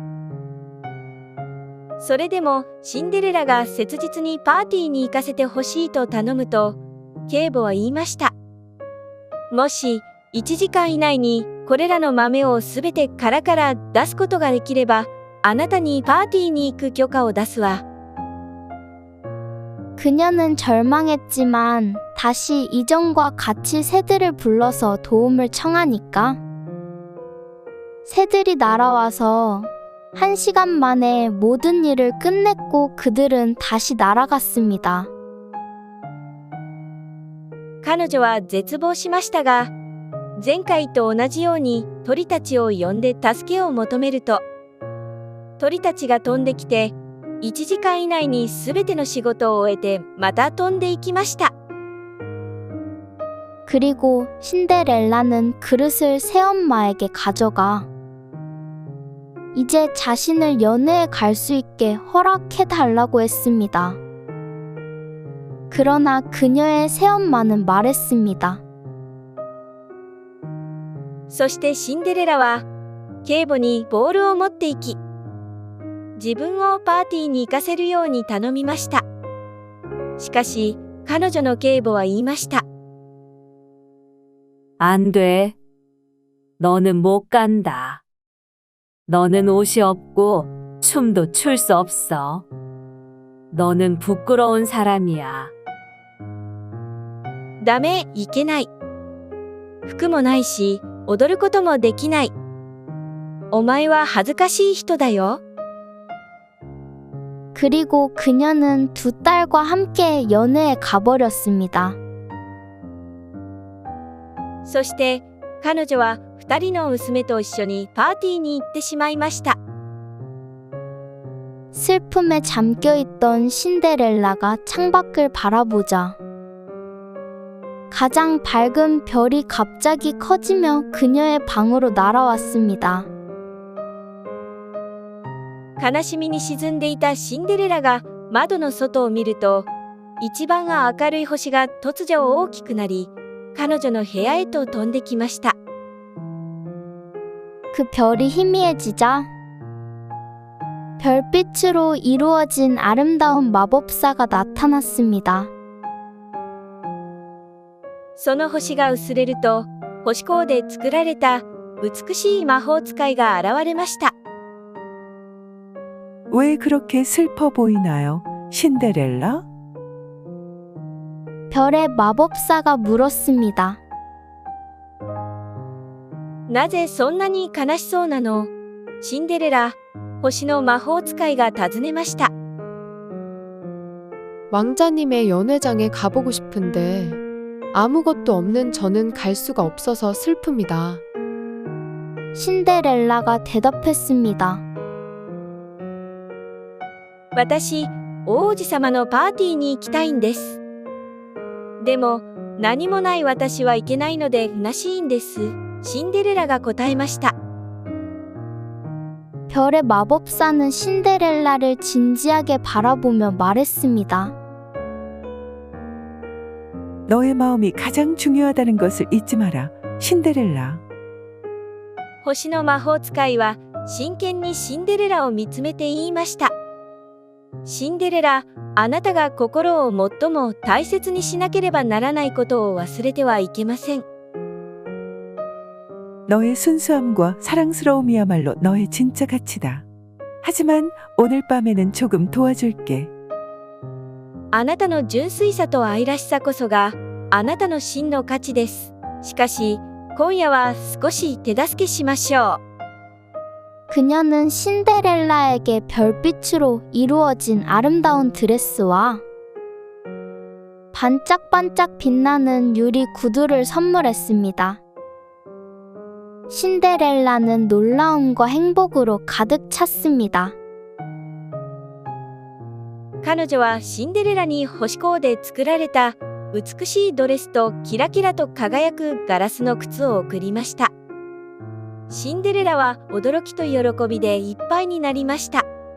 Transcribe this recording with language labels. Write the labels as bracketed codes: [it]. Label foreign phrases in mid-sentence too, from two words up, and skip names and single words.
[ja] それでもシンデレラが切実にパーティーに行かせてほしいと頼むと、警母は言いました。もし1時間以内にこれらの豆をすべて殻から出すことができれば、あなたにパーティーに行く許可を出すわ。 [ko] 그녀는 절망했지만 다시 이전과 같이 새들을 불러서 도움을 청하니까 새들이 날아와서 1시간 만에 모든 일을 끝냈고 그들은 다시 날아갔습니다. [ja] 彼女は絶望しましたが、前回と同じように鳥たちを呼んで助けを求めると、鳥たちが飛んできて、1時間以内にすべての仕事を終えてまた飛んでいきました。 [ko] 그리고 신데렐라는 그릇을 새엄마에게 가져가 이제 자신을 연애에 갈 수 있게 허락해 달라고 했습니다. 그러나 그녀의 새엄마는 말했습니다. [ja] そしてシンデレラは警母にボールを持って行き、自分をパーティーに行かせるように頼みました。しかし彼女の警母は言いました。 [ko] 안 돼. 너는 못 간다. 너는 옷이 없고 춤도 출 수 없어. 너는 부끄러운 사람이야. [ja] ダメ、いけない。服もないし、踊ることもできない。お前は恥ずかしい人だよ。 [ko] 그리고 그녀는 두 딸과 함께 연애에 가버렸습니다. [ja] そして彼女は2人の娘と一緒にパーティーに行ってしまいました。 [ko] 슬픔에 잠겨있던 신데렐라가 창밖을 바라보자 가장 밝은 별이 갑자기 커지며 그녀의 방으로 날아왔습니다. [ja] 悲しみに沈んでいたシンデレラが窓の外を見ると、一番明るい星が突如大きくなり、彼女の部屋へと飛んできました。 [ko] 그 별이 희미해지자 별빛으로 이루어진 아름다운 마법사가 나타났습니다. [ja] その星が薄れると、星光で作られた美しい魔法使いが現れました。 [ko] 왜 그렇게 슬퍼 보이나요, 신데렐라? 별의 마법사가 물었습니다. [ja] なぜそんなに悲しそうなの？シンデレラ、星の魔法使いが尋ねました。 [ko] 왕자님의 연회장에 가보고 싶은데 아무것도 없는 저는 갈 수가 없어서 슬픕니다. 신데렐라가 대답했습니다. [ja] 私、王子様のパーティーに行きたいんです。でも、何もない私は行けないので虚しいんです。シンデレラが答えました。 [ko] 별의 마법사는 신데렐라를 진지하게 바라보며 말했습니다. 너의 마음이 가장 중요하다는 것을 잊지 마라, 신데렐라. [ja] 星の魔法使いは真剣にシンデレラを見つめて言いました。シンデレラ、あなたが心を最も大切にしなければならないことを忘れてはいけません。 [ko] 너의 순수함과 사랑스러움이야말로 너의 진짜 가치다. 하지만 오늘 밤에는 조금 도와줄게. [ja] あなたの純粋さと愛らしさこそがあなたの真の価値です。しかし、今夜は少し手助けしましょう。 [ko] 그녀는 신데렐라에게 별빛으로 이루어진 아름다운 드레스와 반짝반짝 빛나는 유리 구두를 선물했습니다. 신데렐라는 놀라움과 행복으로 가득 찼습니다. [ja] 彼女はシンデレラに星光で作られた美しいドレスとキラキラと輝くガラスの靴を贈りました。シンデレラは驚きと喜びでいっぱいになりました。